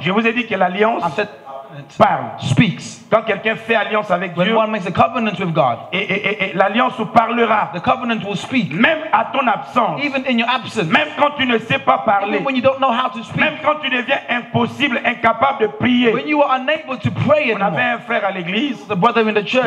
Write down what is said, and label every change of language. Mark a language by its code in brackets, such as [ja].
[fr] Je vous ai dit que l'alliance [en] I said, [fr] parle. [en] speaks. [fr] Quand quelqu'un fait alliance avec [en] When [fr] Dieu, [en] one makes a covenant with God, [fr] et l'alliance parlera, [en] the covenant will speak. [fr] même à ton absence, [en] Even in your absence, [fr] même quand tu ne sais pas parler, [en] even when you don't know how to speak, [fr] même quand tu deviens impossible, incapable de prier. [en] when you are unable to pray [fr] On avait [en] anymore. [fr] un frère à l'église [en] The brother in the church,